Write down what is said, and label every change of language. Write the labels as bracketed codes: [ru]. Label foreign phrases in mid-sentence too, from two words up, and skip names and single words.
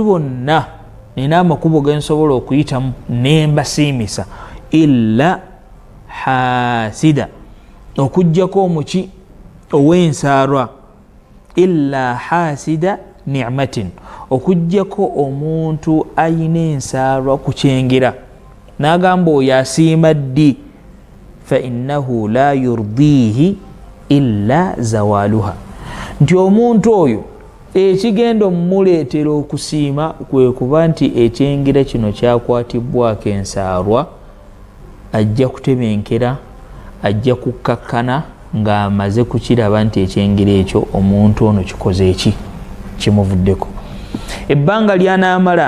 [lg] bonna nina amakubo gensobola okuyitamu nembasiimisa [ar] إلا حاسدا [lg] okujjako omuki ow'ensaarwa [ar] إلا حاسد نعمة [lg] okujjako omuntu ayina ensaarwa ku kyengera n'agamba oyo asiima ddi [ar] فإنه لا يرضيه إلا زوالها [lg] nti omuntu oyo ekigenda omumuleetera okusiima kwe kuba nti ekyengera kino kyakwatibwako ensaarwa ajja kutebenkera ajja kukkakkana ng'amaze kukiraba nti ekyengera ekyo omuntu ono kikoze eki kimuvuddeko ebbanga lyanaamala